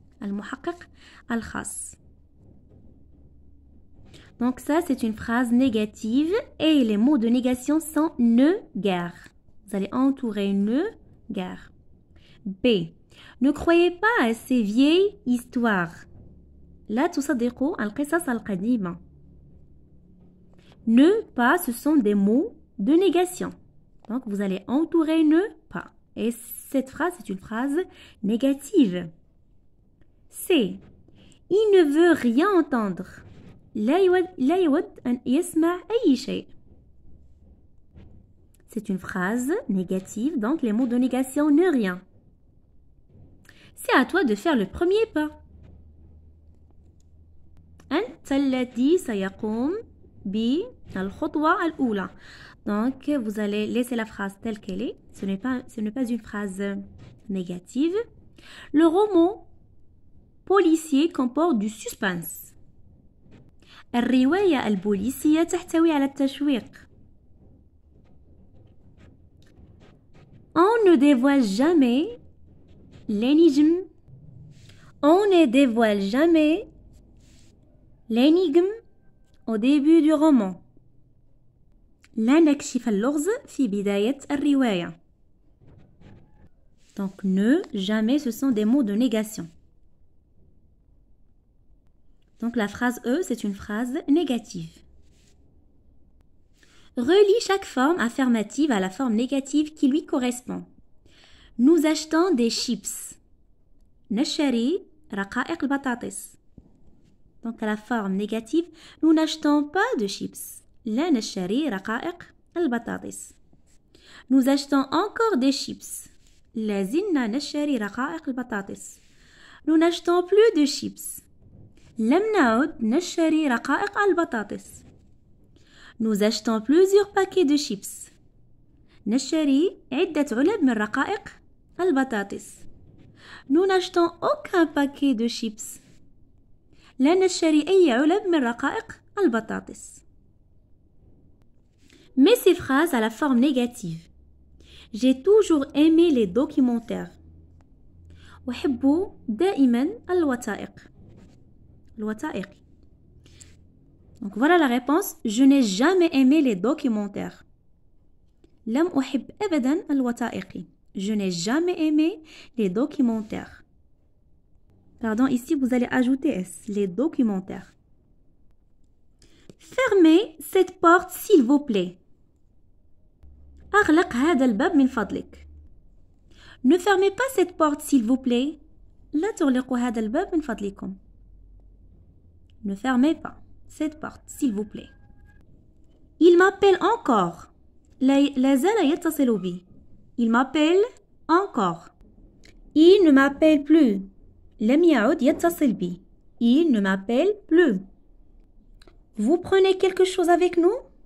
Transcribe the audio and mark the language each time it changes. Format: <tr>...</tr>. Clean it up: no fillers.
<ar>المحقق الخاص.</ar> <fr>Donc ça, c'est une phrase négative et les mots de négation sont ne guère. Vous allez entourer ne guère. B. Ne croyez pas à ces vieilles histoires.</fr> <ar>لا تصدقوا القصص القديمة.</ar> <fr>Ne pas, ce sont des mots de négation. Donc, vous allez entourer ne pas. Et cette phrase, c'est une phrase négative. C. Il ne veut rien entendre.</fr> <ar>لا يود أن يسمع أي شيء.</ar> <fr>C'est une phrase négative, donc les mots de négation ne rien. C'est à toi de faire le premier pas.</fr> <ar>أنت الذي سيقوم بالخطوة الأولى.</ar> <fr>Donc, vous allez laisser la phrase telle qu'elle est. Ce n'est pas une phrase négative. Le roman policier comporte du suspense.</fr> <ar>الرواية البوليسية تحتوي على التشويق.</ar> <fr>On ne dévoile jamais l'énigme. On ne dévoile jamais l'énigme au début du roman.</fr> <ar>لا نكشف اللغز في بداية الرواية.</ar> <fr>Donc ne, jamais, ce sont des mots de négation. Donc la phrase E, c'est une phrase négative. Relie chaque forme affirmative à la forme négative qui lui correspond. Nous achetons des chips.</fr> <ar>نشتري رقائق البطاطس.</ar> <fr>Donc à la forme négative, nous n'achetons pas de chips.</fr> <ar>لا نشتري رقائق البطاطس.</ar> <fr>Nous achetons encore des chips.</fr> <ar>لا زلنا نشتري رقائق البطاطس.</ar> <fr>Nous n'achetons plus de chips.</fr> <ar>لم نعد نشتري رقائق البطاطس.</ar> <fr>Nous achetons plusieurs paquets de chips.</fr> <ar>نشتري عدة علب من رقائق البطاطس.</ar> <fr>Nous n'achetons aucun paquet de chips.</fr> <ar>لا نشتري أي علب من رقائق البطاطس.</ar> <fr>Mets ces phrases à la forme négative. J'ai toujours aimé les documentaires.</fr> <ar>أحب دائما الوثائق. الوثائق.</ar> <fr>Donc voilà la réponse. Je n'ai jamais aimé les documentaires.</fr> <ar>لم أحب أبدا الوثائق.</ar> <fr>Je n'ai jamais aimé les documentaires. Pardon, ici vous allez ajouter S, les documentaires. Fermez cette porte s'il vous plaît.</fr> <ar>أغلق هذا الباب من فضلك.</ar> <fr>Ne fermez pas cette porte s'il vous plaît.</fr> <ar>لا تغلقوا هذا الباب من فضلكم.</ar> <fr>Ne fermez pas cette porte s'il vous plaît. Il m'appelle encore.</fr> <ar>لا زال يتصل بي.</ar> <fr>Il m'appelle encore. Il ne m'appelle plus.</fr> <ar>لم يعد يتصل بي.</ar> <fr>Il ne m'appelle plus. Vous prenez quelque chose avec nous?</fr>